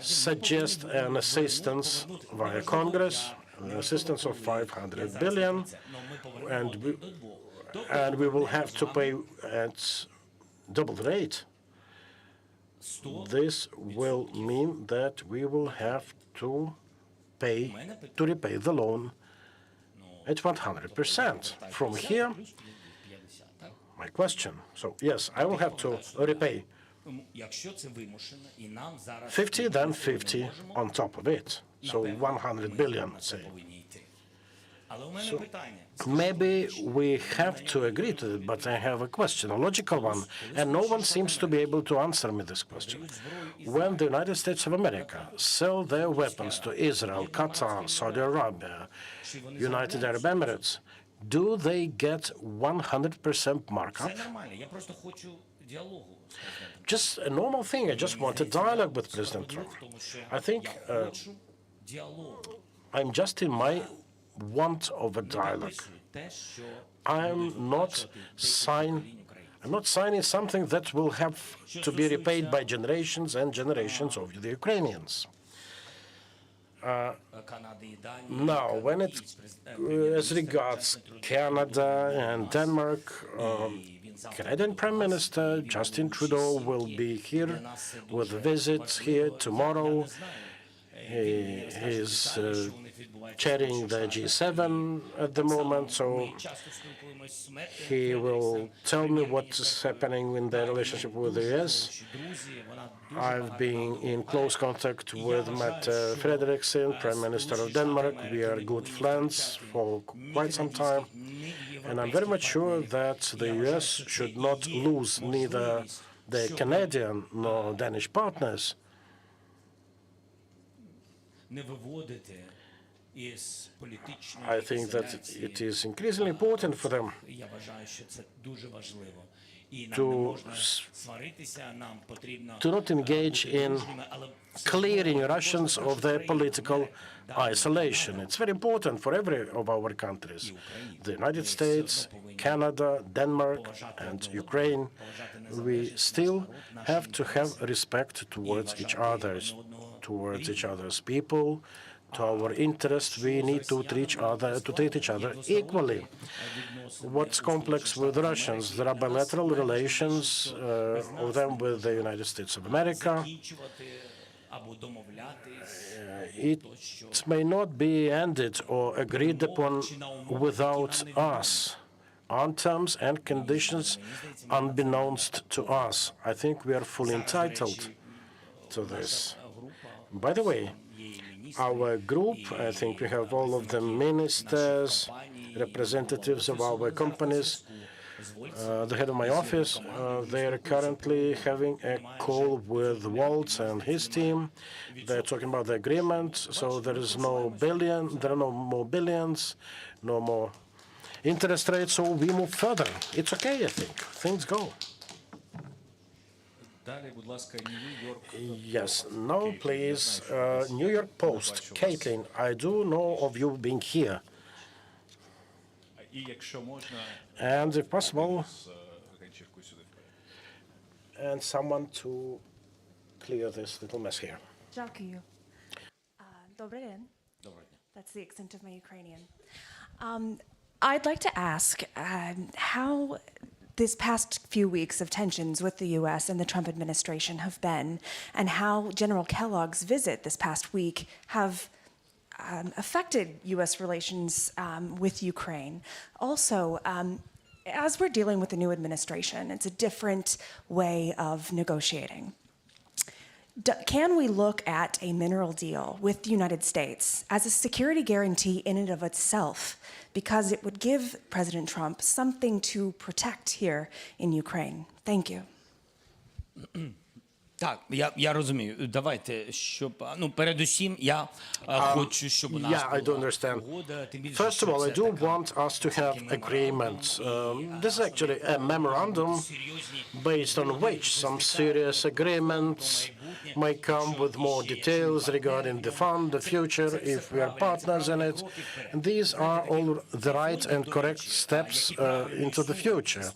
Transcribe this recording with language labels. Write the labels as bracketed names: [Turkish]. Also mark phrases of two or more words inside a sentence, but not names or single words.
[English] suggest an assistance via Congress, an assistance of 500 billion, and we will have to pay at double the rate, this will mean that we will have to repay the loan at 100%. From here, my question. So, yes, I will have to repay [Ukrainian] Якщо це вимушено, і нам зараз 50, [English] then 50 on top of it. So 100 billion, say. [Ukrainian] повинні йти. Але у мене питання. [English] Maybe we have to agree to it, but I have a question, a logical one, and no one seems to be able to answer me this question. When the United States of America sell their weapons to Israel, Qatar, Saudi Arabia, United Arab Emirates, do they get 100% markup? [Ukrainian] Це нормально, я просто хочу діалогу з президентом. [English] Just a normal thing. I just want a dialogue with President Trump. [Ukrainian] Тому що [English] I think [Ukrainian] я хочу діалогу. [English] I'm just in my want of a dialogue. [Ukrainian] Те, що [English] I'm not signing something that will have to be repaid by generations and generations of the Ukrainians. [Ukrainian] Канади і Данії, [English] Now, when it as regards Canada and Denmark, Canadian Prime Minister Justin Trudeau will be here with visits here tomorrow. He is chairing the G7 at the moment, so [Ukrainian] часто спілкуємось з Метою, [English] he will tell me what's happening in their relationship with the US. [Ukrainian] друзі, вона дуже [English] I've been in close contact with Mette Frederiksen, Prime Minister of Denmark. We are good friends for quite some time. And I'm very much sure that the US should not lose neither the Canadian nor Danish partners. [Ukrainian] не виводити із політичної [English] I think that it is increasingly important for them [Ukrainian] Я вважаю, що це дуже важливо. І нам не можна сваритися, нам потрібно [English] to not engage in [Ukrainian] але [English] clearing Russians of their political isolation. It's very important for every of our countries, the United States, Canada, Denmark, and Ukraine. We still have to have respect towards each other's people, to our interests. We need to treat each other equally. What's complex with the Russians? There are bilateral relations of them with the United States of America. [Ukrainian] закінчувати або домовлятись. [English] It may not be ended or agreed upon without us, on terms and conditions unbeknownst to us. I think we are fully entitled to this. By the way, our group, I think we have all of the ministers, representatives of our companies, the head of my office. They are currently having a call with Waltz and his team. They're talking about the agreement, so there are no more billions, no more interest rates, so we move further. It's okay, I think. Things go. [Ukrainian] Далі, будь ласка, Нью-Йорк. [English] Yes. Now, please, New York Post. Caitlin, I do know of you being here. [Ukrainian] І якщо можна, [English] And if possible, [Ukrainian] ганчірку сюди вперед. [English] and someone to clear this little mess here. [Ukrainian] Дякую. Добрий день. Доброго дня. [English] That's the extent of my Ukrainian. I'd like to ask how this past few weeks of tensions with the U.S. and the Trump administration have been, and how General Kellogg's visit this past week have affected U.S. relations with Ukraine. Also, as we're dealing with the new administration, it's a different way of negotiating. Can we look at a mineral deal with the United States as a security guarantee in and of itself, because it would give President Trump something to protect here in Ukraine? Thank you. [Ukrainian] Так, я розумію. Давайте, щоб передусім я хочу, щоб у нас [English] Yeah, I do [Ukrainian] була [English] understand. [Ukrainian] угода, тим більше, [English] First [Ukrainian] що [English] of all, I [Ukrainian] це [English] do [Ukrainian] така [English] want us to have agreements. This is actually a memorandum based on which some serious agreements may come with more details regarding the fund, the future, if we are partners in it. And these are all the right and correct steps into the future.